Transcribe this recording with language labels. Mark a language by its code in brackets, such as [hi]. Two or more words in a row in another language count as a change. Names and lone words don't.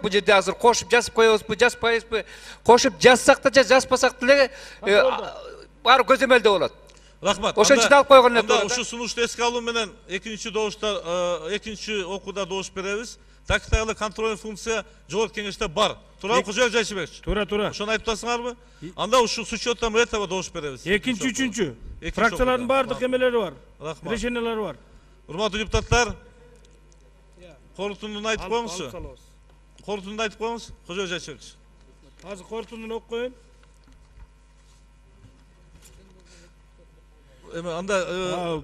[ky] Бул жерде азыр кошуп жазып коебузбу, жазбайбызбы? Кошуп жазсак да жазбасак деле баары көзөмөлдө болот. Рахмат. Ошон үчүн алып койгон эле. Ушу сунушту эске алуу менен экинчи окууда добуш беребиз. Тактикалык контрольный функция жогорку кеңеште бар. Туурабы, Кожоев Жайшыбекович? Туура. Ошону айтып атасыңарбы? Анда ушу [ru] с учетом этого [ky] добуш беребиз. Экинчи, үчүнчү. Фракциялардын баардык эмелери бар. Рахмат. Решениялары бар. Урматтуу депутаттар, корутундуну айтып коюңузчу. Корутундуну айтып коюңуз, Кожоев Жайшыбекович. Азыр корутундуну окуп коеюн. Анда